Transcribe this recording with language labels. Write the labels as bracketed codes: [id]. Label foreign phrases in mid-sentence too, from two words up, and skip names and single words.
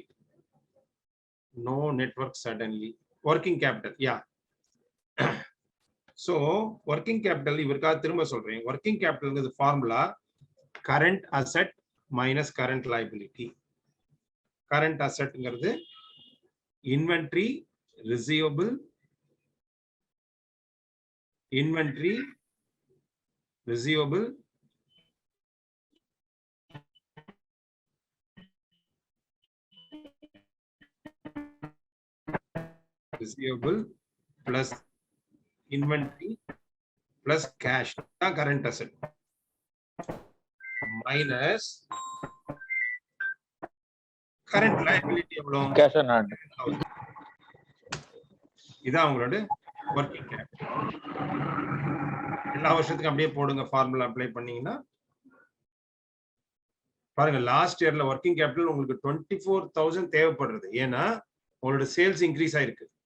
[en] no network suddenly. working capital, ya. [ta] சோ [en] working capital [ta] இவருக்காக திரும்ப சொல்றேன். [en] working capital ங்கிறது formula current asset minus current liability. current asset ங்கிறது inventory, receivable, inventory, receivable, plus inventory plus cash, the current asset, minus current liability எவ்வளவு? cash on hand. [ta] இதான் உங்களோட [en] working capital. [ta] எல்லா வருஷத்துக்கும் அப்படியே போடுங்க, [en] formula apply [ta] பண்ணீங்கன்னா பாருங்க. [en] last year ல working capital [ta] உங்களுக்கு 24,000 தேவைப்படுறது, ஏன்னா உங்களோட [en] sales increase [ta] ஆயிருக்கு.